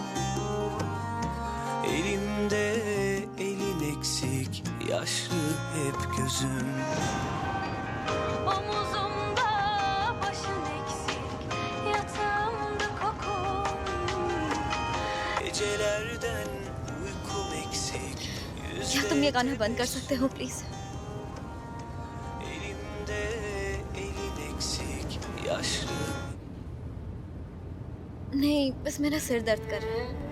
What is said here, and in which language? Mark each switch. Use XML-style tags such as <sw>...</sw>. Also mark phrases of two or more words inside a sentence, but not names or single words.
<tr>Elimde elin eksik, yaşlı hep gözüm. Omuzumda başın eksik, yatağımda kokun. Gecelerden uykum eksik,</tr> <hi>क्या तुम ये गाना बंद कर सकते हो प्लीज?</hi> <tr>elimde elin eksik, yaşlı.</tr> <hi>नहीं, बस मेरा सिर दर्द कर रहा है।</hi>